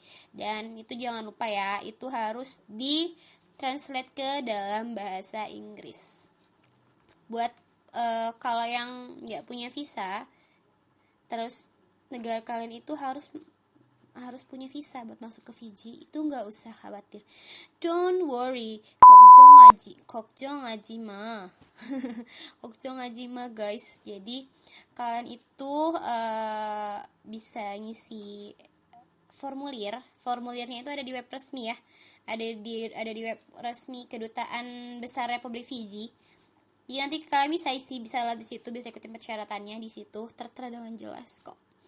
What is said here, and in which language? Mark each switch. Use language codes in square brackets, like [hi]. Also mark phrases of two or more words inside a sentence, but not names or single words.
[id] Dan itu jangan lupa ya, itu harus di-translate ke dalam bahasa Inggris. Buat kalau yang nggak punya visa, terus negara kalian itu harus punya visa buat masuk ke Fiji, itu nggak usah khawatir. [en] Don't worry, [ko] 걱정 하지 마. 걱정 하지 마 guys. [id] Jadi kalian itu bisa ngisi formulirnya itu ada di web resmi ya, ada di web resmi Kedutaan Besar Republik Fiji. Jadi nanti kalian bisa lihat di situ, bisa ikutin persyaratannya di situ, tertera dengan jelas kok.